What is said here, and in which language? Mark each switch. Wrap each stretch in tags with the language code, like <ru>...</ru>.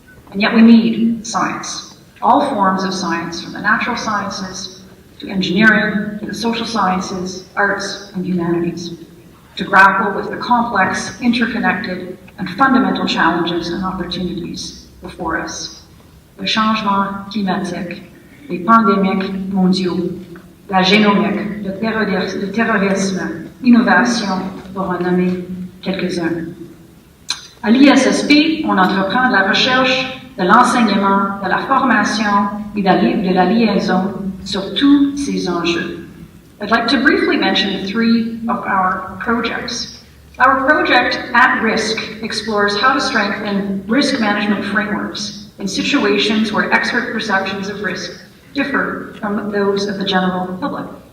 <en>And yet we need science, all forms of science, from the natural sciences to engineering, to the social sciences, arts, and humanities, to grapple with the complex, interconnected, and fundamental challenges and opportunities before us.</en> <fr>Le changement climatique, les pandémiques mondiaux, la génomique, le terrorisme, l'innovation, pour en nommer quelques-uns. À l'ISSP, on entreprend de la recherche, de l'enseignement, de la formation et de la liaison sur tous ces enjeux.</fr> <en>I'd like to briefly mention 3 of our projects. Our project, At Risk, explores how to strengthen risk management frameworks in situations where expert perceptions of risk differ from those of the general public.</en>